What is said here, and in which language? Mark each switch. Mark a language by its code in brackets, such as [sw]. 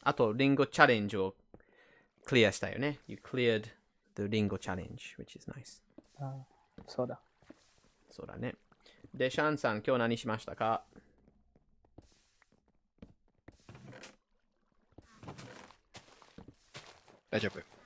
[ja] あと、リンゴチャレンジをクリアしたよね。 [en] You cleared the リンゴチャレンジ、which is nice. [ja] そうだ。そうだね。で、シャンさん、今日何しましたか？大丈夫。